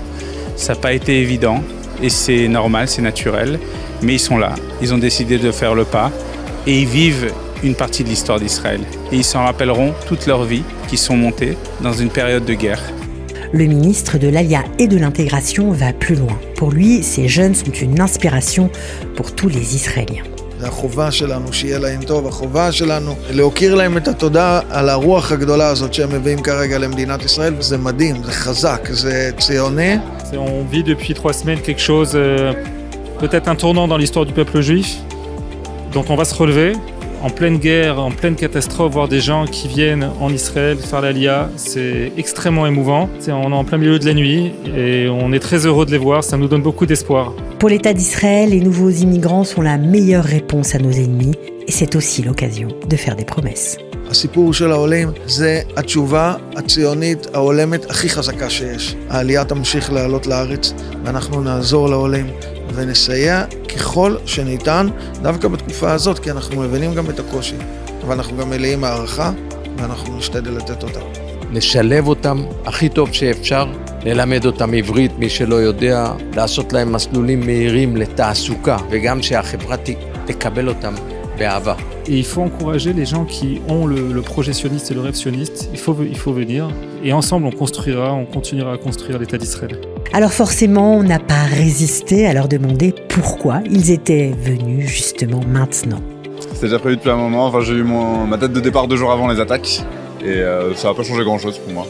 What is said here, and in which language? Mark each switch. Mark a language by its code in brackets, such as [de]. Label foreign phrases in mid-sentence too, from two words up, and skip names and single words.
[fr] Ça n'a pas été évident, et c'est normal, c'est naturel, mais ils sont là, ils ont décidé de faire le pas, et ils vivent une partie de l'histoire d'Israël. Et ils s'en rappelleront toute leur vie, qu'ils sont montés dans une période de guerre. Le ministre de l'Alia et de l'intégration va plus loin. Pour lui, ces jeunes sont une inspiration pour tous les Israéliens. [he] זה החובה שלנו, שיהיה להם טוב, החובה שלנו להוקיר להם את התודה על הרוח הגדולה הזאת שהם מביאים כרגע למדינת ישראל, וזה מדהים, זה חזק, זה ציוני. [fr] On vit depuis 3 semaines quelque chose, peut-être un tournant dans l'histoire du peuple juif, dont on va se relever. En pleine guerre, en pleine catastrophe, voir des gens qui viennent en Israël faire l'Aliyah, c'est extrêmement émouvant. On est en plein milieu de la nuit et on est très heureux de les voir, ça nous donne beaucoup d'espoir. Pour l'État d'Israël, les nouveaux immigrants sont la meilleure réponse à nos ennemis et c'est aussi l'occasion de faire des promesses. [he] הסיפור של העולים זה התשובה הציונית העולמת הכי חזקה שיש. העלייה תמשיך לעלות לארץ ואנחנו נעזור לעולים ונסייע ככל שניתן דווקא בתקופה הזאת, כי אנחנו מבינים גם את הקושי, אבל אנחנו גם מלאים הערכה ואנחנו נשתדל לתת אותה. לשלב אותם הכי טוב שאפשר, ללמד אותם עברית, מי שלא יודע, לעשות להם מסלולים מהירים לתעסוקה, וגם שהחברה תקבל אותם באהבה. [fr] Et il faut encourager les gens qui ont le projet sioniste et le rêve sioniste. Il faut venir et ensemble on continuera à construire l'État d'Israël. Alors forcément, on n'a pas résisté à leur demander pourquoi ils étaient venus justement maintenant. C'était déjà prévu depuis un moment, enfin j'ai eu ma date de départ 2 jours avant les attaques et ça n'a pas changé grand chose pour moi.